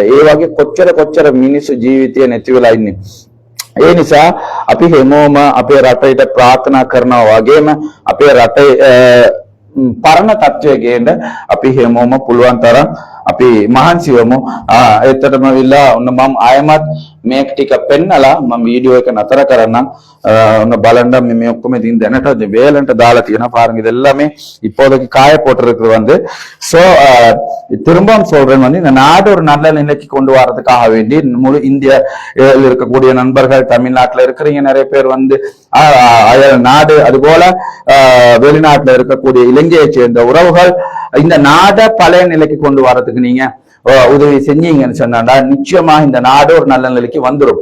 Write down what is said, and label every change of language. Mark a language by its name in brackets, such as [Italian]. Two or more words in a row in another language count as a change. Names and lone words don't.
[Sinhala] ඒ වගේ කොච්චර මිනිස්සු ජීවිතය නැති වෙලා ඉන්නේ. ඒ නිසා අපි හැමෝම අපේ රටේට ප්‍රාර්ථනා කරනවා වගේම අපේ රටේ පරණ තත්ත්වයේ ගේන්න අපි හැමෝම පුළුවන් තරම් අපි මහන්සි වෙමු. ඒතරම විලා ඔන්න මම ආයමත් මේක ටික පෙන්නලා මම වීඩියෝ එක නතර කරන්නම්. ඔන්න බලන්න මේ ඔක්කොම ඉතින් දැනට வேலන්ට දාලා තියෙනවා [Tamil] பாருங்க இதெல்லாமே இப்போதைக்கு காய போட்டிருக்கிறது வந்து சோ திரும்பவும் சொல்றேன் வந்து இந்த நாடு ஒரு நல்ல நிலைக்கு கொண்டு வரதுக்காக வேண்டி முழு இந்தியாவில் இருக்கக்கூடிய நண்பர்கள் தமிழ்நாட்டுல இருக்கிறீங்க நிறைய பேர் வந்து நாடு அதுபோல வெளிநாட்டுல இருக்கக்கூடிய இலங்கையை சேர்ந்த உறவுகள் இந்த நாடை பழைய நிலைக்கு கொண்டு வரதுக்கு நீங்க உதவி செஞ்சீங்கன்னு சொன்னா நிச்சயமா இந்த நாடு ஒரு நல்ல நிலைக்கு வந்துடும்.